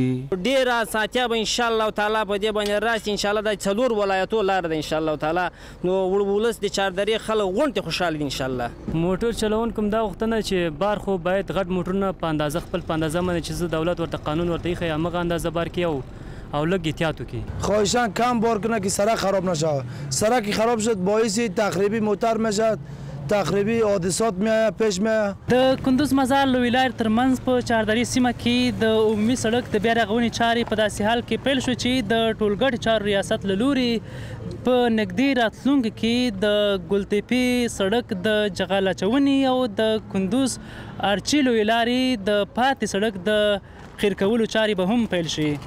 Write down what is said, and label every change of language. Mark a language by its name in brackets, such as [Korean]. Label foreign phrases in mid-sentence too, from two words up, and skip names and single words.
[Pashto] ډېره اسانتیا به انشاءالله تعالی په دې باندې راشي. انشاءالله دا 4 ولایتو لاره ده انشاءالله تعالی، نو ولس د چهاردرې خلک غونډې خوشحاله دي انشاءالله. موټر چلونکو هم دا غوښتنه چې بار خو باید غټ موټرونه په اندازه خپل په اندازه باندې چې دولت ورته قانون ورته ایښی همغه اندازه بار کړي او لږ احتیاط وکړي. [Persian] خواهشاً کم بار کنه که سرک خراب نشه. سرک خراب شد باعث تخریبی موتر میشه، تخریبی حادثات میایه پیش میایه. [Pashto] د کندوز مزار لویې لارې ترمنځ په چهاردرې سیمه کې د عمومي سړک د بیا رغونې چارې په داسې حال کې پیل شو چې د ټولګټ چارو ریاست له لوري په نږدې راتلونکي کې د ګلتیپې سړک د جغل اچونې او د کندوز ارچي لویې لارې د پاتې سړک د قیر کولو چارې به هم پیل شي.